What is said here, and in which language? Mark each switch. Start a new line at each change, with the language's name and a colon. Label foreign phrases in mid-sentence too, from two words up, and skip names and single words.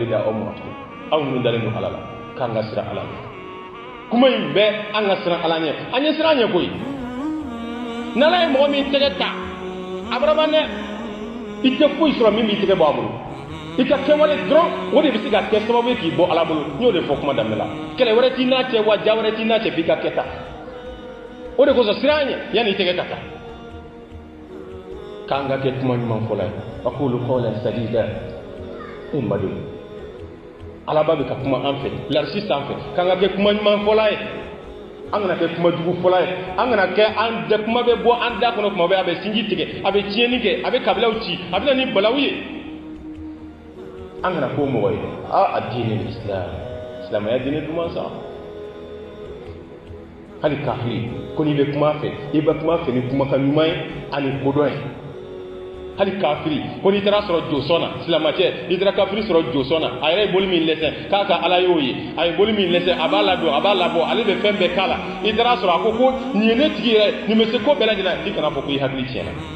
Bambara: da aw ma tugun aw minnu dalen don ala la k'an ka siran ala ɲɛ kuma in bɛɛ an ka siran ala ɲɛ an ye siran ɲɛ koyi n'ala ye mɔgɔ min tɛgɛ ta abaraba dɛ i tɛ foyi sɔrɔ min b'i tɛgɛ bɔ a bolo i ka kɛwale dɔrɔn o de bɛ se ka kɛ sababu ye k'i bɔ ala bolo n y'o de fɔ kuma daminɛ la kɛlɛ wɛrɛ t'i n'a cɛ wa ja wɛrɛ t'i n'a cɛ f'i ka kɛta o de kosɔn siran ɲɛ yanni i tɛgɛ ka ta k'an ka kɛ kuma ɲuman fɔla ye
Arabic: أقولوا قولا سديدا
Bambara: n badenw alaba bɛ ka kuma an fɛ larisi sanfɛ k'an ka kɛ kuma ɲuman fɔla ye an kana kɛ kuma jugu fɔla ye an kana kɛ an da kuma bɛ bɔ an da kɔnɔ kuma bɛɛ a bɛ sinji tigɛ a bɛ tiɲɛni kɛ a bɛ kabilaw ci a bɛ na ni balaw ye an kana k'o mɔgɔ ye a diinɛ islam silamɛya diinɛ duman sa hali kafiri ko n'i bɛ kuma fɛ i bɛ kuma fɛ ni kumakan ɲuman ye ani kodɔn ye hali kafiri ko n'i taara sɔrɔ josɔn na silamɛcɛ n'i taara kafiri sɔrɔ josɔn na a yɛrɛ ye boli min lɛsɛ k'a ka ala y'o ye a ye boli min lɛsɛ a b'a ladon a b'a labɔ ale bɛ fɛn bɛɛ k'a la i taara sɔrɔ a ko nin ye ne tigi yɛrɛ nin bɛ se ko bɛɛ lajɛlen i kana fɔ ko i hakili tiɲɛna